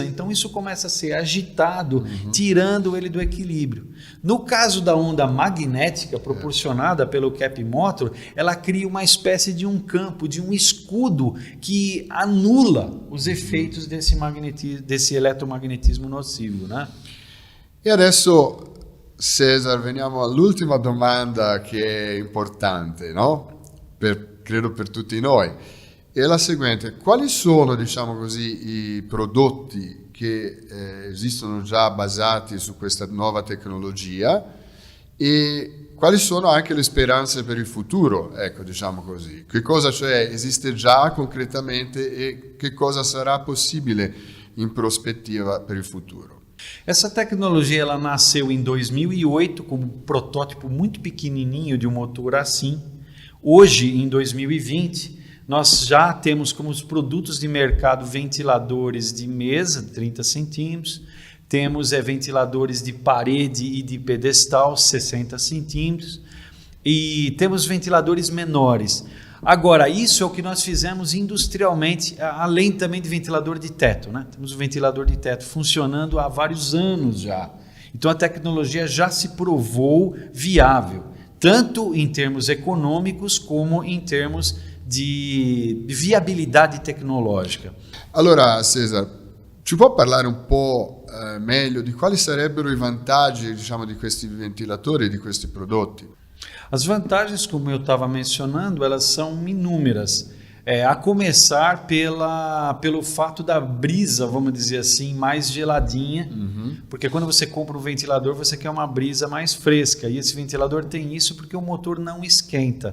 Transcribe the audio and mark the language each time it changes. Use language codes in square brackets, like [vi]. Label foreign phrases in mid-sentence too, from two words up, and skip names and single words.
[pt] Então isso começa a ser agitado, tirando ele do equilíbrio. No caso da onda magnética proporcionada pelo Kepler Motor, ela cria uma espécie de um campo, de um escudo que anula os efeitos desse eletromagnetismo nocivo, né? [it] E adesso, Cesar, veniamo all'ultima domanda che è importante, no? Credo per tutti noi. E la seguente: quali sono, diciamo così, i prodotti che esistono già basati su questa nuova tecnologia e quali sono anche le speranze per il futuro, ecco, diciamo così. Che cosa cioè esiste già concretamente e che cosa sarà possibile in prospettiva per il futuro? [pt] Essa tecnologia ela nasceu em 2008 como um protótipo muito pequenininho de um motor assim. Hoje, em 2020, nós já temos como os produtos de mercado ventiladores de mesa, 30 centímetros, temos ventiladores de parede e de pedestal, 60 centímetros, e temos ventiladores menores. Agora, isso é o que nós fizemos industrialmente, além também de ventilador de teto, né? Temos o ventilador de teto funcionando há vários anos já. Então a tecnologia já se provou viável, tanto em termos econômicos como em termos di viabilidade tecnologica. [it] Allora, Cesar, ci può parlare un po' meglio di quali sarebbero i vantaggi, diciamo, di questi ventilatori e di questi prodotti? [pt] As vantagens, como eu estava mencionando, elas são inúmeras. A começar pelo fato da brisa, vamos dizer assim, mais geladinha, porque quando você compra um ventilador, você quer uma brisa mais fresca, e esse ventilador tem isso porque o motor não esquenta.